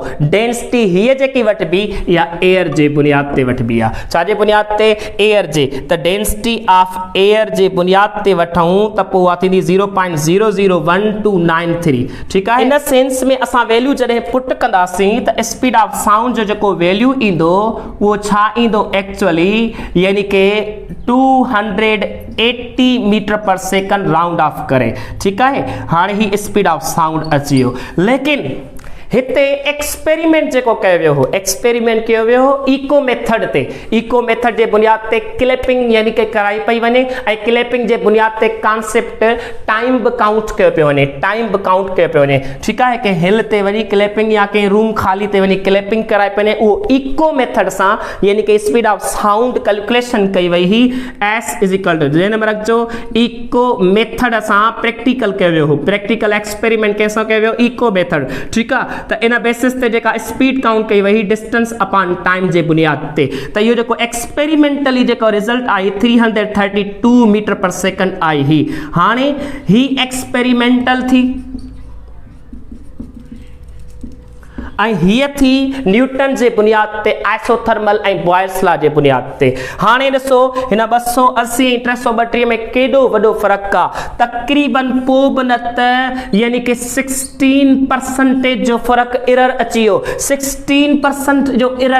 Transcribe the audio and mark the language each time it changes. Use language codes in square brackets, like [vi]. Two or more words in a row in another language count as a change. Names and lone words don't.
[sd] डेंसिटी हीअ जेकी वठिबी इहा एयर जे बुनियाद ते वठिबी आहे, छाजे बुनियाद ते, एयर जे। त [en] density of air [sd] जे बुनियाद ते वठूं त पोइ उहा थींदी 0.001293, [ur] ٹھیک ہے. [sd] इन सेंस में असां वैल्यू जॾहिं पुट कंदासीं त [en] speed of sound [sd] जो जेको वैल्यू ईंदो उहो छा ईंदो एक्चुअली, यानी कि 280 [en] metre per second round off [sd] करे, ठीक है। हाणे ही [en] speed of sound [sd] अची वियो, लेकिन हिते एक्सपेरिमेंट जेको कयो वियो हो, एक्सपेरिमेंट कयो वियो हो [en] echo method [sd] ते। [en] echo method [sd] जे बुनियाद ते क्लैपिंग यानी कि कराई पई वञे, ऐं क्लैपिंग जे बुनियाद ते [en] concept time [sd] बि काउंट कयो पियो वञे, टाइम बि काउंट कयो पियो वञे, ठीकु आहे। कंहिं हिल ते वञी क्लैपिंग या कंहिं रूम खाली ते वञी क्लैपिंग कराई पई वञे, उहो [en] echo method [sd] सां यानी कि [en] speed of sound calculation [sd] कई वई हुई। S = ज़हन में रखिजो, [en] echo method [sd] सां प्रैक्टिकल कयो वियो हो, [en] practical experiment [sd] कंहिंसां कयो वियो, [en] echo method, [sd] ठीकु आहे। त इन बेसिस ते जेका स्पीड काउंट कई वई [en] distance upon time [sd] जे बुनियाद ते। त इहो जेको एक्सपेरिमेंटली जेको रिजल्ट आई 332 [en] metre per second [sd] आई ही। हाणे ही एक्सपेरिमेंटल थी ऐं हीअ थी न्यूटन जे बुनियाद ते, आइसोथर्मल ऐं [en] Boyle's law [sd] जे बुनियाद ते। हाणे ॾिसो हिन 280 ऐं 332 में केॾो वॾो फ़र्क़ु आहे, तक़रीबन पोइ बि न त यानी कि 16% जो फ़र्क़ु एरर अची वियो, 16% जो एरर।